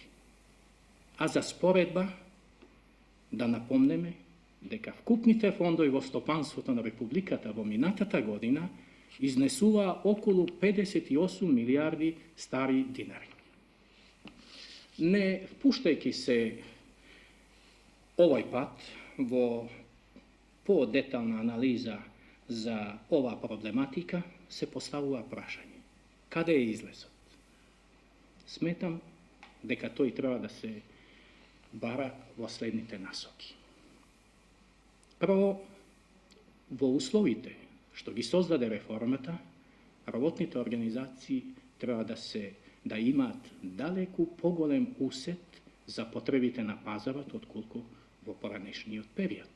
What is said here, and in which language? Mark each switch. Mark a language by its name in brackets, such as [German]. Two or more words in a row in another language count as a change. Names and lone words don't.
[Macedonian] А за споредба, да напомнеме дека вкупните фондови во стопанството на Републиката во минатата година изнесуваа околу 58 милијарди стари динари. Не впуштајќи се овој пат во подетаљна анализа за ова проблематика се поставила прашање. Када је излезот? Сметам дека тој треба да се бара во следните насоки. Прво, во условите што ги создаде реформата, работните организации треба да имаат далеку поголем усет за потребите на пазарот отколку во поранешниот период.